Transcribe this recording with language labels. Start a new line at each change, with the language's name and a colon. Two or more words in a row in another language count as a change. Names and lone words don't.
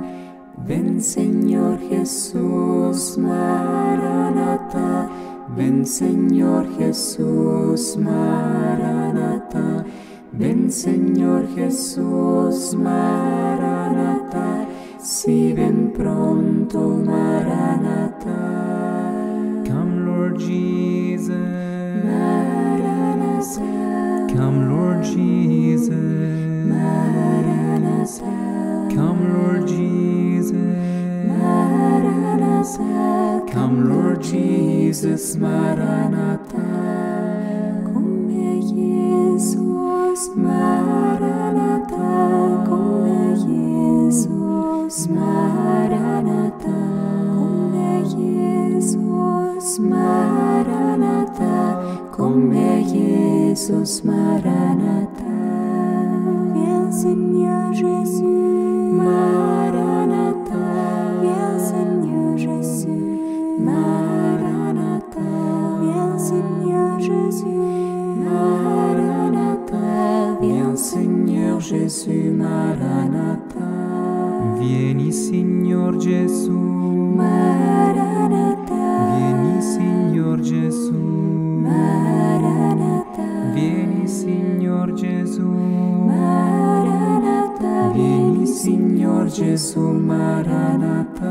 Spanish: Ven Señor Jesús Maranatha, ven Señor Jesús Maranatha, ven Señor Jesús Maranatha, si ven pronto Maranatha.
English: Come Lord Jesus, Maranatha. Come Lord Jesus, Maranatha. Come Lord Jesus, Maranatha. Come Lord Jesus, Maranatha. Come Jesus, Maranatha. Come Jesus, Maranatha. Come Jesus, Maranatha. Come Jesus, Maranatha.
French: Viens Seigneur Jésus, Maranatha. Viens Seigneur Jésus, Maranatha. Viens Seigneur Jésus, Maranatha. Viens Seigneur Jésus, Maranatha.
Italian: Vieni Signor Gesù, Maranatha. Vieni Signor Gesù, Maranatha. Vieni Signor Gesù, Maranatha. Vieni Signor Gesù, Maranatha.